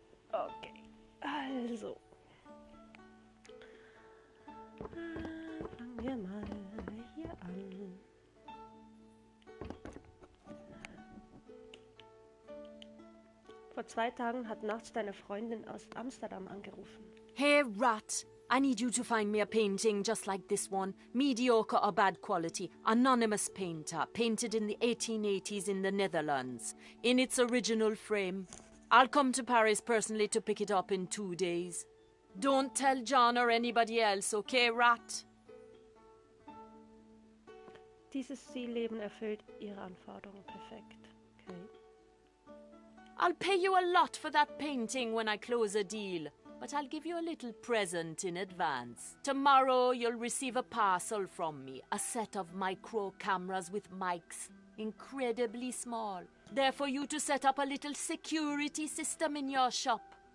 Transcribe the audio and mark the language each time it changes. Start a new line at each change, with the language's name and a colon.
German: Okay, also. Fangen wir mal hier an. Vor 2 Tagen hat nachts deine Freundin aus Amsterdam angerufen.
English: Hey, Rat, I need you to find me a painting just like this one. Mediocre or bad quality. Anonymous painter. Painted in the 1880s in the Netherlands. In its original frame. I'll come to Paris personally to pick it up in 2 days. Don't tell John or anybody else, okay, Rat?
German: Dieses Zielleben erfüllt ihre Anforderungen perfekt.
English: Okay. I'll pay you a lot for that painting when I close a deal. But I'll give you a little present in advance. Tomorrow you'll receive a parcel from me. A set of micro cameras with mics. Incredibly small. There for you to set up a little security system in your shop.